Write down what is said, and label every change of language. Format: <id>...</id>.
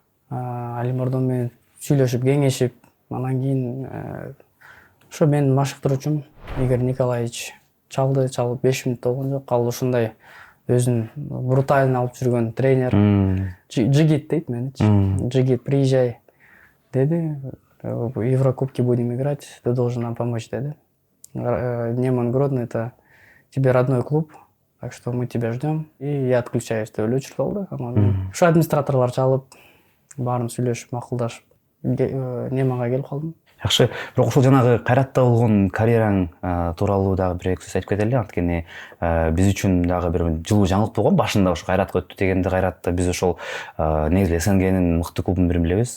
<ky>Алимордон менен сүйлөшүп, кеңешип, анан кийин ошо менин машыктыруучум Игорь Николаевич чалып 5 мүнөт болгон жок. Ал ушундай өзүн брутально алып жүргөн тренер. Джигит дейт мени. Джигит, приезжай деди.</ky> <ru>В Еврокубке будем играть, ты должен нам помочь, деди. Неман Гродно — это тебе родной клуб, так что мы тебя ждем. И я отключаюсь</ru> <ky>деп эле өчүрүп алды. Анан ушу администраторлор чалып, баарын сүйлөшүп, макулдашып, Неманга келип калдым. Жакшы, бирок ошол жанагы Кайратта болгон карьераң тууралуу дагы бир эки сөз айтып кетели. Анткени биз үчүн дагы бир жылуу жаңылык болгон. Башында ошо Кайратка өттү дегенде, Кайратта биз ошол негизи СНГнин мыкты клубун бирин билебиз.</ky>